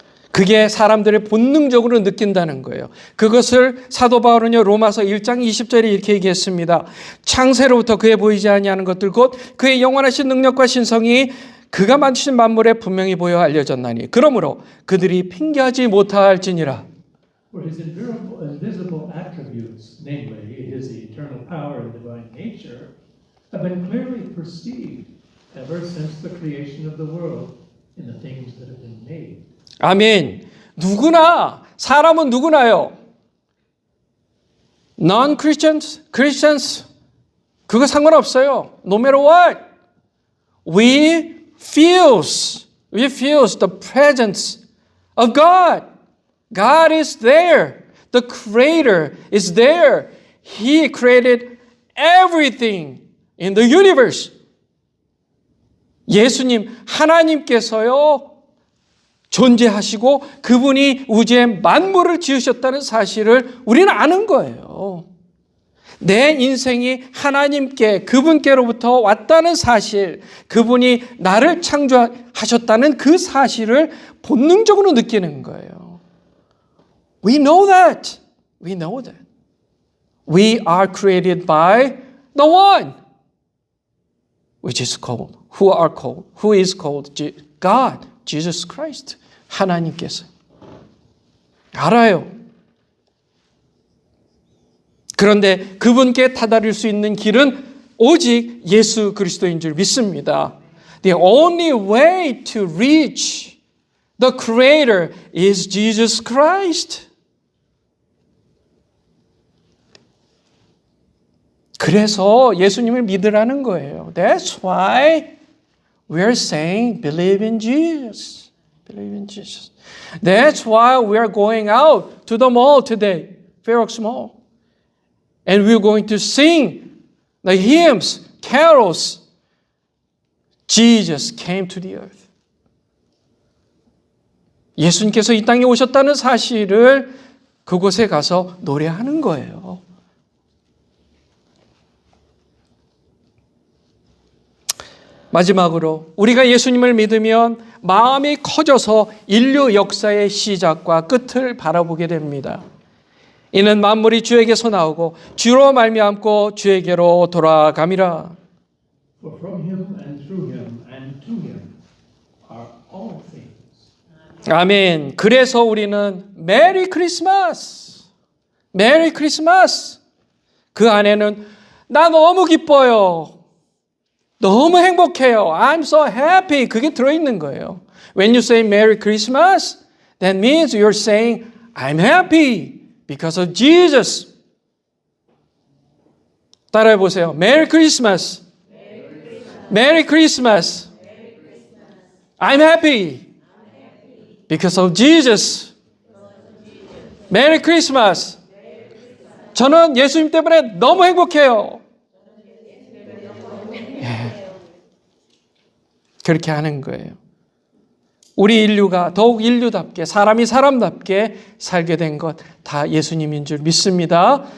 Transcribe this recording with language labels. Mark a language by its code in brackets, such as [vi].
[ko] 그게 사람들이 본능적으로 느낀다는 거예요. 그것을 사도 바울은요, 로마서 1장 20절에 이렇게 얘기했습니다. 창세로부터 그에 보이지 아니하는 것들 곧 그의 영원하신 능력과 신성이 그가 만드신 만물에 분명히 보여 알려졌나니 그러므로 그들이 핑계하지 못할지니라. [en] For his invisible attributes, namely his eternal power and divine nature, have been clearly perceived ever since the creation of the world in the things that have been made. [ko] 아멘. 누구나, 사람은 누구나요. [en] Non-Christians, Christians, [ko] 그거 상관없어요. [en] No matter what. We feels the presence of God. God is there. The Creator is there. He created everything in the universe. [ko] 예수님, 하나님께서요, 존재하시고 그분이 우주의 만물을 지으셨다는 사실을 우리는 아는 거예요. 내 인생이 하나님께, 그분께로부터 왔다는 사실, 그분이 나를 창조하셨다는 그 사실을 본능적으로 느끼는 거예요. [en] We know that. We know that. We are created by the one, which is called, who is called God, Jesus Christ. [ko] 하나님께서. 알아요. 그런데 그분께 다다를 수 있는 길은 오직 예수 그리스도인 줄 믿습니다. [en] The only way to reach the Creator is Jesus Christ. [ko] 그래서 예수님을 믿으라는 거예요. [en] That's why we are saying believe in Jesus. Believe in Jesus. That's why we are going out to the mall today, Fairfax Mall. And we're going to sing the hymns, carols. Jesus came to the earth. [ko] 예수님께서 이 땅에 오셨다는 사실을 그곳에 가서 노래하는 거예요. 마지막으로 우리가 예수님을 믿으면 마음이 커져서 인류 역사의 시작과 끝을 바라보게 됩니다. 이는 만물이 주에게서 나오고 주로 말미암고 주에게로 돌아감이라. [en] For from him and through him and to him are all things. [ko] 아멘. 그래서 우리는 메리 크리스마스, 메리 크리스마스. 그 안에는 나 너무 기뻐요. 너무 행복해요. [en] I'm so happy. [ko] 그게 들어있는 거예요. [en] When you say Merry Christmas, that means you're saying I'm happy because of Jesus. [ko] 따라해 보세요. [en] Merry Christmas. Merry Christmas. I'm happy because of Jesus. Merry Christmas. [ko] 저는 예수님 때문에 너무 행복해요. 그렇게 하는 거예요. 우리 인류가 더욱 인류답게 사람이 사람답게 살게 된 것 다 예수님인 줄 믿습니다.